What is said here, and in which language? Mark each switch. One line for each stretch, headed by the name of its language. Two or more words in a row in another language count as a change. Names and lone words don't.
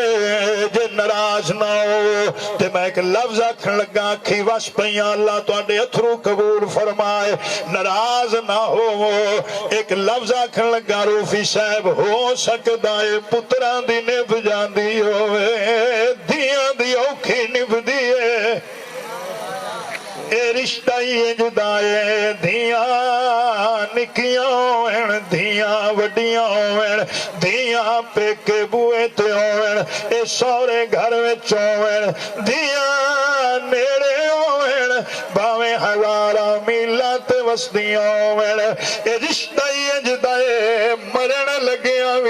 Punjabi: جے ناراض نہ ہو تے میں اک لفظ آکھن لگا اکھی وس پئیاں اللہ تہاڈے اتھرو قبول فرمائے. ناراض نہ ہو اک لفظ آکھن لگا روفی صاحب ہو سکدا ہے پتراں دی نبھ جاندی ہووے دھیاں دی اوکھی نبھدی ہے. اے رشتہ ہی انجدا ہے دھیاں نکیاں ہوئن دھیاں وڈیاں ہوئن دھیاں پیکے بوئے تے ہوئن اے سورے گھر وچ ہوئن دھیاں نیڑے ہوئن باویں ہزارہ میلاں تے وسدیاں ہوئن اے رشتہ ہی انجدا ہے مرن لگیاں وی